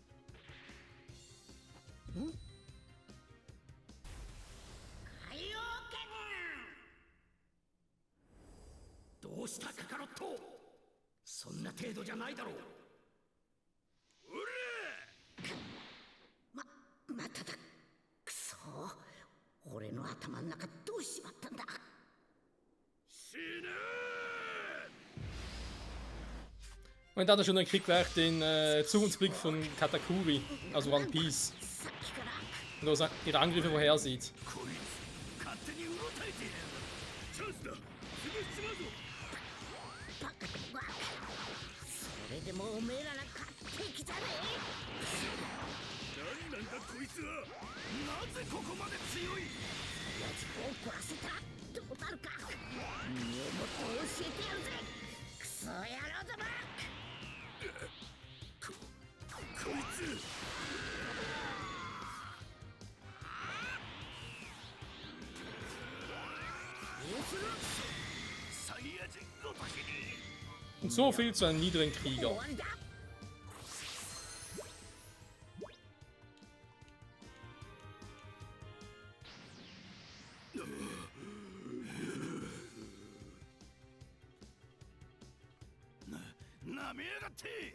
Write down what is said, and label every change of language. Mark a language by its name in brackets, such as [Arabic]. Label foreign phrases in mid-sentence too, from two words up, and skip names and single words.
[Japanese] 海王剣どうしたカカロット。そんな程度じゃないだろう。まただ。くそ俺の頭の中どうしちまったんだ。死ね [German] Und dann hat er schon gekriegt gleich den Zukunftsblick von Katakuri, also One Piece. [Japanese] さっきから [German] Und wo er ihre Angriffe vorhersieht. [Japanese] こいつ勝手にうろたえている。チャンスだ。すぐしまうぞ。バカバカそれでもおめえらなんか敵じゃねなんだこいつは。なぜここまで強い。え。やつを怒らせたらどうなるか身をもって教えてやるぜ。クソ野郎ども。こいつ。サイヤ人ごときに。 [German] Und so viel zu einem niederen Krieger. [Japanese] 終わりだ。なめやがって。